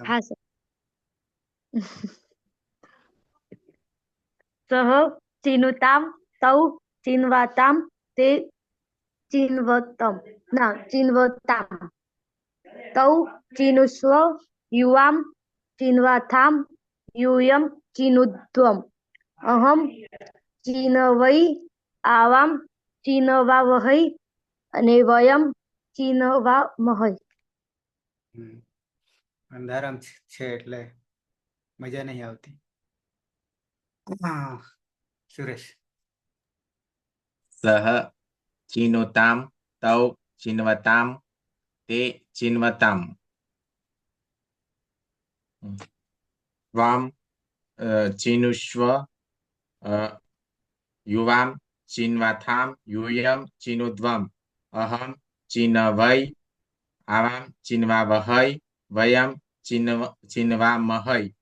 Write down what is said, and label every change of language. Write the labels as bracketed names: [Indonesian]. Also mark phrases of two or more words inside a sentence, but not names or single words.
[Gujarati] હા સર. [Sanskrit] સહ ચિનુતામ તૌ ચિન્વાતામ તે ચિન્વતમ ના ચિન્વતામ તૌ ચિનુસ્વ યુવામ ચિન્વાથામ यूयम चीनुध्वम अहम चीनवै आवाम चीनवावहै અને વયમ ચીનવામહૈ. [Gujarati] અંધારામ છે એટલે મજા નહીં આવતી. સુરેશ. [Sanskrit] સહ ચિનુતામ તૌ ચિન્વતામ તે ચિન્વતામ ત્વમ ચિનુષ્વ યુવામ ચિન્વાથામ यूयम ચિનુધ્વમ અહમ ચિનવૈ આવામ ચિન્વાવહૈ વયમ ચિન્વામહૈ.